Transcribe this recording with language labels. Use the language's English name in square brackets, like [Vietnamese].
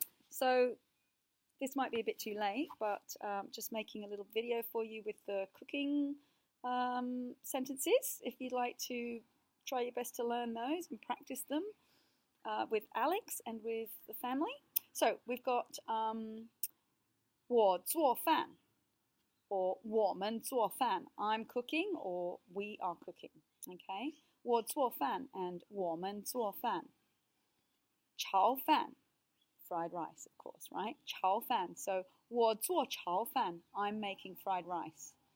[English] So this might be a bit too late, but just making a little video for you with the cooking sentences. If you'd like to try your best to learn those and practice them with Alex and with the family. So we've got [Chinese] 我做饭. [English] Or [Chinese] 我们做饭, [English] I'm cooking or we are cooking. Okay? [Chinese] 我做饭 [English] and [Chinese] 我们做饭. [English] 炒饭, fried rice, of course, right? [Chinese] 炒饭. [English] So [Chinese] 我做炒饭, [English] I'm making fried rice.